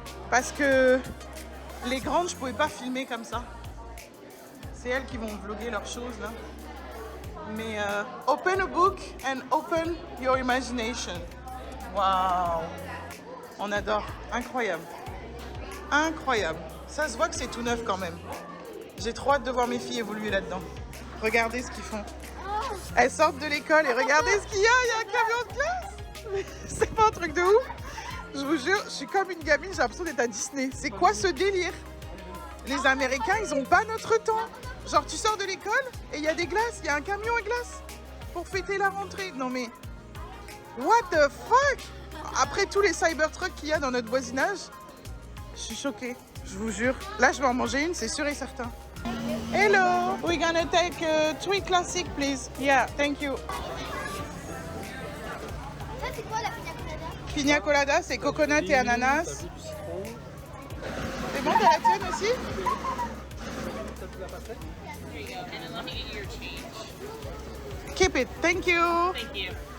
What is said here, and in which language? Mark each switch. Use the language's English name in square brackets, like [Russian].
[French] Parce que les grandes, je pouvais pas filmer comme ça. C'est elles qui vont vlogger leurs choses là. Mais [English] open a book and open your imagination. [French] Waouh, on adore, incroyable, incroyable. Ça se voit que c'est tout neuf quand même. J'ai trop hâte de voir mes filles évoluer là-dedans. Regardez ce qu'ils font. Elles sortent de l'école et regardez ce qu'il y a. Il y a un camion de glace. C'est pas un truc de ouf. Je vous jure, je suis comme une gamine, j'ai l'impression d'être à Disney. C'est quoi ce délire? Les Américains, ils ont pas notre temps. Genre, tu sors de l'école et il y a des glaces, il y a un camion à glace pour fêter la rentrée. Non mais, [English] what the fuck? [French] Après tous les Cybertrucks qu'il y a dans notre voisinage, je suis choquée, je vous jure. Là, je vais en manger une, c'est sûr et certain. [English] Hello, we're gonna take 3 classic, please. Yeah, thank you. [French] Ça, c'est quoi la pina colada? Pina colada, c'est coconut et ananas. C'est bon, t'as la tienne aussi? [English] Keep it, thank you. Thank you.